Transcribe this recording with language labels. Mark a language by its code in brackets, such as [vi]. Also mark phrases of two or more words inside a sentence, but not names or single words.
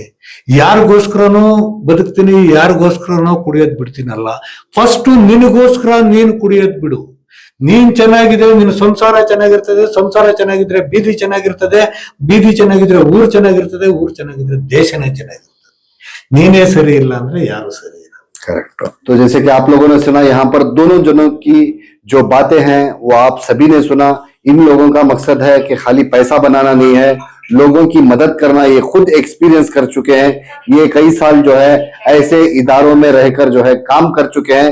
[kn] ಯಾರಿಗೋಸ್ಕರನೋ ಬದುಕ್ತೀನಿ, ಯಾರಿಗೋಸ್ಕರನೋ ಕುಡಿಯೋದ್ ಬಿಡ್ತೀನಲ್ಲ. ಫಸ್ಟ್ ನಿನಗೋಸ್ಕರ ನೀನು ಕುಡಿಯೋದ್ ಬಿಡು. ನೀನ್ ಚೆನ್ನಾಗಿದೆ, ನಿನ್ನ ಸಂಸಾರ ಚೆನ್ನಾಗಿರ್ತದೆ, ಸಂಸಾರ ಚೆನ್ನಾಗಿದ್ರೆ ಬೀದಿ ಚೆನ್ನಾಗಿರ್ತದೆ, ಬೀದಿ ಚೆನ್ನಾಗಿದ್ರೆ ಊರ್ ಚೆನ್ನಾಗಿರ್ತದೆ, ಊರ್ ಚೆನ್ನಾಗಿದ್ರೆ ದೇಶನೇ ಚೆನ್ನಾಗಿರ್ತದೆ. ನೀನೇ ಸರಿ ಇಲ್ಲ ಅಂದ್ರೆ ಯಾರು ಸರಿ ಇಲ್ಲ. [hi] करेक्ट। तो जैसे कि आप लोगों ने सुना, यहाँ पर दोनों जनों की जो बातें हैं वो आप सभी ने सुना। इन लोगों का मकसद है कि खाली पैसा बनाना नहीं है, लोगों की मदद करना। ये खुद एक्सपीरियंस कर चुके हैं, ये कई साल जो है ऐसे इदारों में रहकर जो है काम कर चुके हैं।